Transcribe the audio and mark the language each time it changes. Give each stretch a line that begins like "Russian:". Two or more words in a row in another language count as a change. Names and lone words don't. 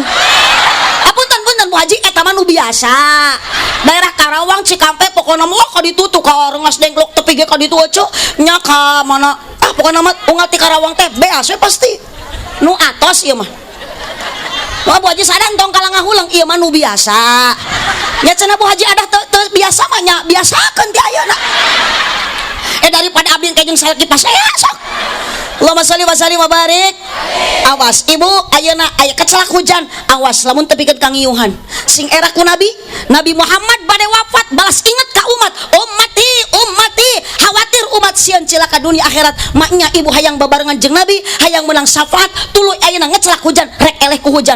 Sundanese: Punten Bu Haji eta mah nu biasa. Daerah Karawang Cikampek pokona mah ka ditu tuh ka rengas dengklok tepi ge ka ditu euceu nya ka mana pokona mah unggal ti Karawang teh beas we pasti. Nu atos ieu mah. Wah Bu Haji Saadah tong kalang ngahulang ieu mah nu biasa. Nya cenah Bu Haji adah teu biasa mah nya biasakeun ti ayeuna. Daripada abdi kajeng salaki pas aya sok.
Arabic: اللهم صل وسلم وبارك.
Sundanese: Awas ibu ayeuna aya kecelak hujan, awas lamun tepikeun kangiuhan. Sing era ku Nabi Muhammad bade wafat balas ingat ka umat, ummati khawatir umat sieun cilaka dunia akhirat. Maknya ibu hayang babarengan jeung Nabi, hayang menang syafaat, tuluy ayeuna ngecelak hujan, rek eleh ku hujan.